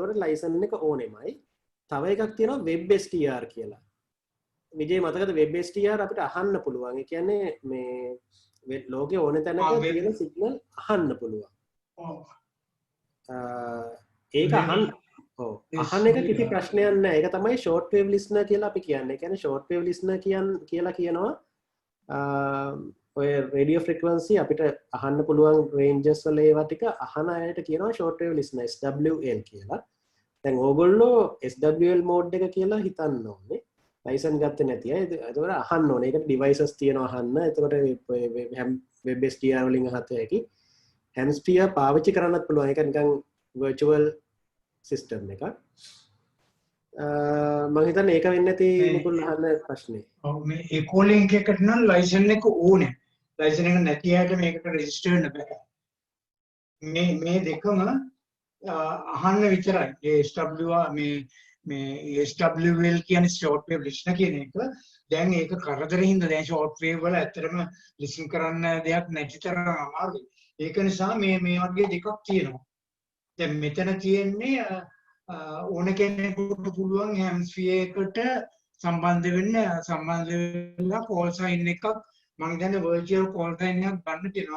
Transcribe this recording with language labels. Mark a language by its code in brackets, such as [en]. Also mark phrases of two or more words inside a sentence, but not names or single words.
[si] ඒතකොට ලයිසන් එක ඕනෙමයි. තව එකක් තියෙනවා WebSTR කියලා. විජේ මතකද WebSTR අපිට අහන්න පුළුවන්. ඒ කියන්නේ මේ ලෝකේ ඕන තැනක තියෙන සිග්නල් අහන්න පුළුවන්. ඒක අහන්න අහන්න එක කිසි ප්‍රශ්නයක් නැහැ. ඒක තමයි [en] short wave listener [si] කියලා අපි කියන්නේ. ඒ කියන්නේ [en] short wave listener [si] කියලා කියනවා ඔය රේඩියෝ ෆ්‍රීකවන්සි අපිට අහන්න පුළුවන් රේන්ජස් වල ඒවා ටික අහන අයට කියනවා [en] short wave listener SWL [si] කියලා. දැන් ඕගොල්ලෝ [en] SWL mode [si] එක කියලා හිතන්න ඕනේ. ලයිසන් ගත්තේ නැති අය ඒකට අහන්න ඕනේ. ඒකට devices තියෙනවා අහන්න. එතකොට WebSTR වලින් අහත හැකි. Hemisphere පාවිච්චි කරන්නත් පුළුවන්. ඒක නිකන් [en] virtual system [si] එකක්. මම හිතන්නේ ඒක වෙන්නේ නැති නිකුල් අහන්න ප්‍රශ්නේ. ඔව් මේ [en] echo link [si] එකට නම් ලයිසන් එක ඕනේ. ලයිසන් එක නැති අයට මේකට රෙජිස්ටර් වෙන්න බෑ. මේ දෙකම අහන්න විතරයි. ඒ SWR මේ SWL කියන්නේ [en] short wave listener [si] කියන එක. දැන් ඒක කරදරින් හින්දා දැන් [en] short wave [si] වල ඇත්තටම listen කරන්න දෙයක් නැති තරම් අමාරුයි. ඒක නිසා මේ වගේ දෙකක් තියෙනවා. දැන් මෙතන තියෙන්නේ ඕන කෙනෙකුට පුළුවන් hemisphere එකට සම්බන්ධ වෙලා [en] call sign [si] එකක් මම හිතන්නේ [en] virtual call sign [si] එකක් ගන්න තියෙනවා.